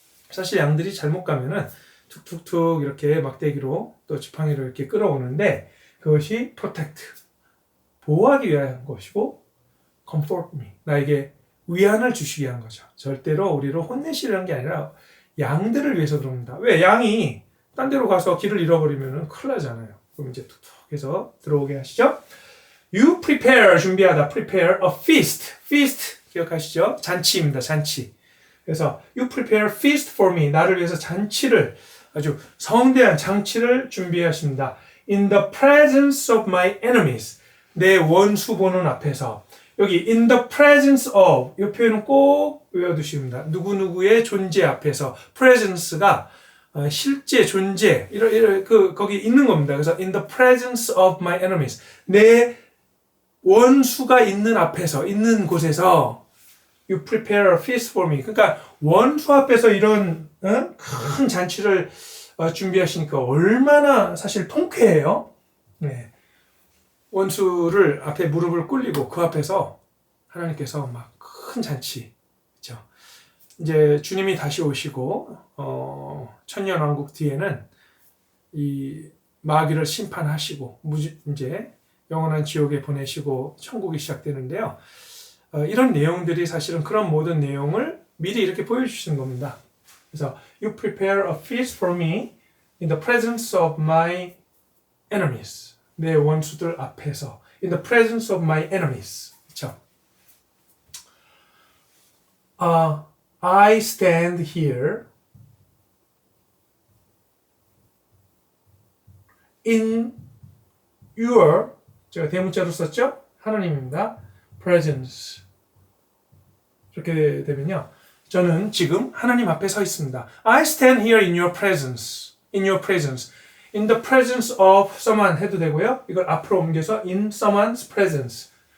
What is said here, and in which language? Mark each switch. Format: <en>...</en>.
<ko>사실 양들이 잘못 가면은 툭툭툭 이렇게 막대기로 또 지팡이로 이렇게 끌어오는데 그것이 protect 보호하기 위한 것이고</ko> <en>comfort me</en> <ko>나에게 위안을 주시기 위한 거죠. 절대로 우리를 혼내시려는 게 아니라 양들을 위해서 그럽니다. 왜? 양이 딴 데로 가서 길을 잃어버리면 큰일 나잖아요. 그럼 이제 툭툭 해서 들어오게 하시죠.</ko> <en>You prepare</en> <ko>준비하다</ko> <en>prepare a feast feast</en> <ko>기억하시죠? 잔치입니다. 잔치. 그래서</ko> <en>you prepare feast for me</en> <ko>나를 위해서 잔치를 아주 성대한 잔치를 준비하십니다.</ko> <en>In the presence of my enemies</en> <ko>내 원수 보는 앞에서 여기</ko> <en>in the presence of</en> <ko>이 표현은 꼭 외워두십니다. 누구누구의 존재 앞에서 presence가 실제 존재 이런 거기 있는 겁니다. 그래서</ko> <en>in the presence of my enemies</en> <ko>내 원수가 있는 앞에서 있는 곳에서</ko> <en>you prepare a feast for me.</en> <ko>그러니까 원수 앞에서 이런 큰 잔치를 준비하시니까 얼마나 사실 통쾌해요. 네. 원수를 앞에 무릎을 꿇리고 그 앞에서 하나님께서 막 큰 잔치, 그렇죠? 이제 주님이 다시 오시고 천년왕국 뒤에는 이 마귀를 심판하시고 이제 영원한 지옥에 보내시고 천국이 시작되는데요. 이런 내용들이 사실은 그런 모든 내용을 미리 이렇게 보여주시는 겁니다. 그래서</ko> <en>you prepare a feast for me in the presence of my enemies.</en> <ko>내 원수들 앞에서</ko> <en>in the presence of my enemies.</en> <ko>그렇죠?</ko> <en>I stand here in your</en> <ko>제가 대문자로 썼죠? 하나님입니다. presence. 이렇게 되면요. 저는 지금 하나님 앞에 서 있습니다.</ko> <en>I stand here in your presence. In your presence. In the presence of someone 해도 되고요.</en> <ko>이걸 앞으로 옮겨서</ko> <en>in someone's presence.</en>